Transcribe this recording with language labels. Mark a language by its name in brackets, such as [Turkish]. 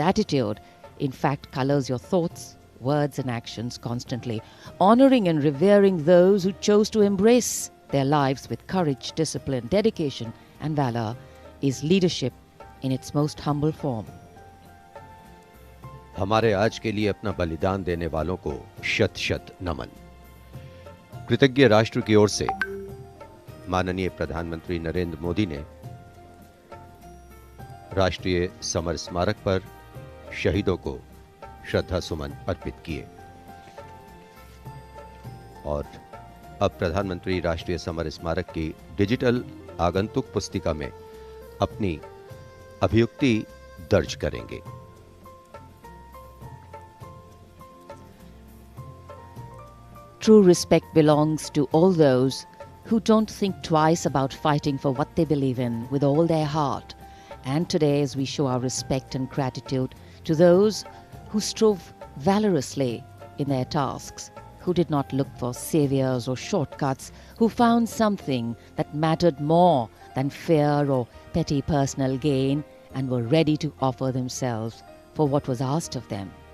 [English] Attitude, in fact, colors your thoughts, words, and actions constantly. Honoring and revering those who chose to embrace their lives with courage, discipline, dedication, and valor is leadership in its most humble form. [Hindi] हमारे आज के लिए अपना बलिदान देने वालों को शत शत नमन। कृतज्ञ राष्ट्र की ओर से माननीय प्रधानमंत्री नरेंद्र मोदी ने राष्ट्रीय समर स्मारक पर शहीदों को श्रद्धा सुमन अर्पित किए और अब प्रधानमंत्री राष्ट्रीय समर स्मारक की डिजिटल आगंतुक पुस्तिका में अपनी अभियुक्ति दर्ज करेंगे। [English] True respect belongs to all those who don't think twice about fighting for what they believe in with all their heart. And today, as we show our respect and gratitude to those who strove valorously in their tasks, who did not look for saviors or shortcuts, who found something that mattered more than fear or petty personal gain, and were ready to offer themselves for what was asked of them.